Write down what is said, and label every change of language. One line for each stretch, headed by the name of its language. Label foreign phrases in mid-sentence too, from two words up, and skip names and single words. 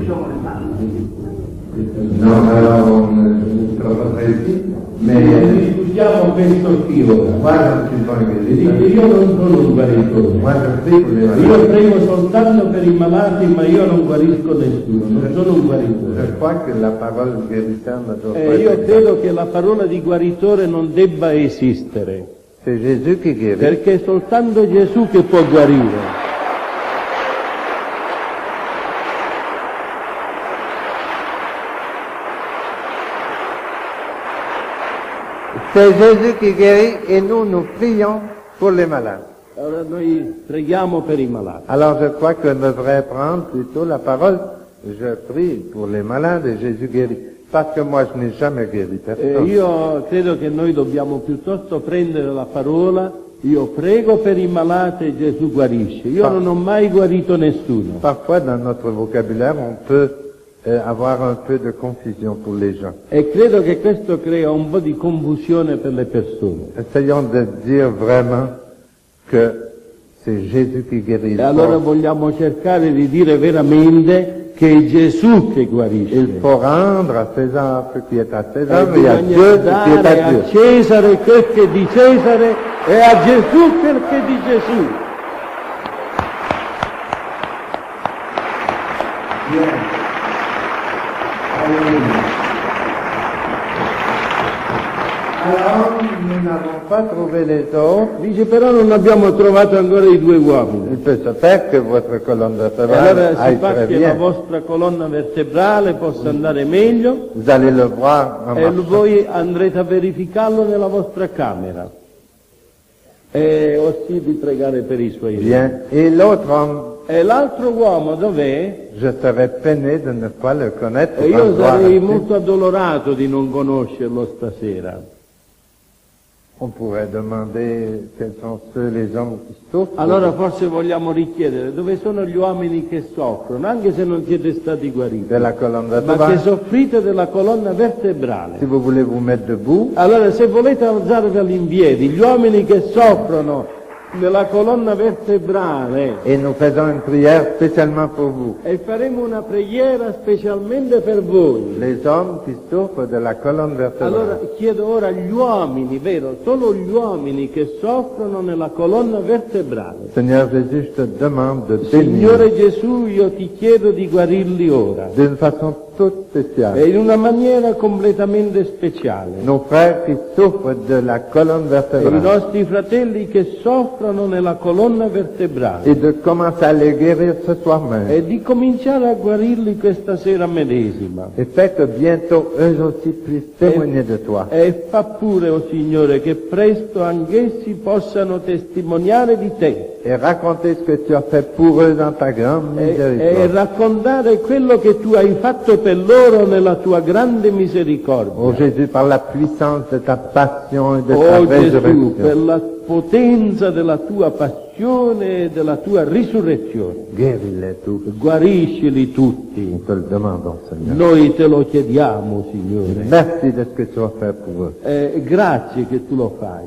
French: Non, alors on ne sera pas très ici, mais
Italian: ascoltiamo questo qui ora.
French: Moi, je ne suis pas un
Italian: Dice,
French: guérisseur.
Italian: io non sono un guaritore.
French: Moi, je prie pour les
Italian: Io
French: malades.
Italian: prego soltanto per i malati, ma io non guarisco nessuno, non sono un guaritore.
French: Je crois que la parole guérisseur ne doit pas
Italian: Io
French: être
Italian: credo che la parola di guaritore non debba esistere,
French: C'est Jésus qui guérit.
Italian: perché è soltanto Gesù che può guarire.
French: C'est Jésus qui guérit et nous prions pour les malades.
Italian: Allora noi preghiamo per i malati.
French: Alors je crois qu'on devrait prendre plutôt la parole. Je prie pour les malades et Jésus guérit. Parce que moi je n'ai jamais guéri personne.
Italian: Io credo che noi dobbiamo piuttosto prendere la parola, io prego per i malati e Gesù guarisce. Io non ho mai guarito nessuno.
French: Parfois dans notre vocabulaire on peut avoir un peu de confusion pour les gens.
Italian: E credo che questo crea un po' di confusione per le persone.
French: Essayons de dire vraiment que c'est Jésus qui guérit.
Italian: E allora vogliamo cercare di dire veramente che è Gesù che guarisce.
French: Il faut rendre à César ce qui est à
Italian: E
French: César et à Dieu
Italian: bisogna
French: ce qui est à
Italian: dare a
French: Dieu.
Italian: Cesare quel che è di Cesare e a Gesù quel che è di Gesù.
French: Bien. Alléluia. Alors, nous n'avons pas trouvé les autres.
Italian: Dice però non abbiamo trovato ancora i due uomini.
French: Il peut se faire que votre colonne
Italian: E
French: vertébrale
Italian: allora si
French: aille
Italian: fa
French: très
Italian: che la
French: bien.
Italian: vostra colonna vertebrale possa andare meglio
French: Vous allez le voir en
Italian: e
French: marchant.
Italian: voi andrete a verificarlo nella vostra camera. E ossia di pregare per i suoi.
French: Bien. Et l'autre homme,
Italian: E l'altro uomo dov'è?
French: je serais peiné de ne pas le connaître.
Italian: E
French: pour
Italian: io
French: voir
Italian: sarei
French: ainsi.
Italian: molto addolorato di non conoscerlo stasera.
French: On pourrait demander quels sont ceux les hommes qui souffrent.
Italian: Allora forse vogliamo richiedere dove sono gli uomini che soffrono, anche se non siete stati guariti,
French: de la colonne
Italian: ma che
French: vertébrale.
Italian: soffrite della colonna vertebrale.
French: Si vous voulez vous mettre debout,
Italian: Allora se volete alzarvi all'impiedi, gli uomini che soffrono della colonna vertebrale,
French: et nous faisons une prière spécialement pour vous.
Italian: e faremo una preghiera specialmente per voi.
French: Les hommes qui souffrent de la colonne vertébrale.
Italian: Allora chiedo ora agli uomini, vero, solo gli uomini che soffrono nella colonna vertebrale.
French: Seigneur Jésus, je te demande de bénir
Italian: Signore Gesù, io ti chiedo di guarirli ora,
French: d'une façon toute spéciale
Italian: e in una maniera completamente speciale.
French: nos frères qui souffrent de la colonne
Italian: E i
French: vertébrale
Italian: nostri fratelli che soffrono nella colonna vertebrale,
French: et de commencer à les guérir ce soir même.
Italian: e di cominciare a guarirli questa sera medesima.
French: Et fais que bientôt eux aussi puissent témoigner de toi.
Italian: E fa pure, o Signore, che presto anch'essi possano testimoniare di te
French: Et raconter ce que tu as fait pour eux dans ta grande
Italian: e
French: miséricorde.
Italian: raccontare quello che tu hai fatto per loro nella tua grande misericordia.
French: Oh Jésus, par la puissance de ta passion et de ta
Italian: Oh Gesù,
French: résurrection,
Italian: per la potenza della tua passione e della tua risurrezione,
French: guéris-les tous.
Italian: guariscili tutti.
French: Nous te le demandons, Seigneur.
Italian: Noi te lo chiediamo, Signore.
French: Merci de ce que tu as fait pour eux.
Italian: Grazie che tu lo fai.